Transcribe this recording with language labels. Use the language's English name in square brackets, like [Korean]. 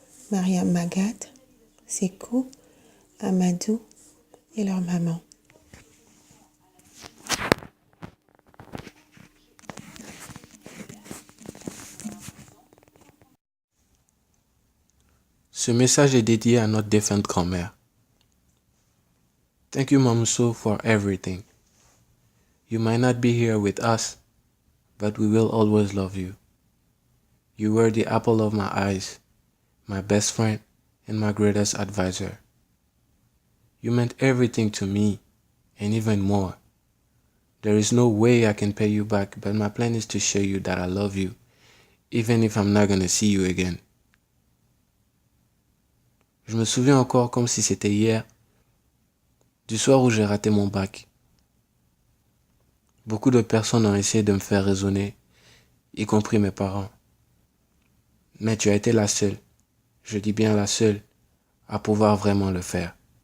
[French] Mariam Magad, Sékou, Amadou et leur maman. Ce message est dédié à notre défunte grand-mère. [English] Thank you, Mamso, for everything. You might not be here with us, but we will always love you. You were the apple of my eyes, my best friend, and my greatest advisor. You meant everything to me, and even more. There is no way I can pay you back, but my plan is to show you that I love you, even if I'm not gonna see you again. [French] Je me souviens encore comme si c'était hier, du soir où j'ai raté mon bac. Beaucoup de personnes ont essayé de me faire raisonner, y compris mes parents. Mais tu as été la seule, je dis bien la seule, à pouvoir vraiment le faire.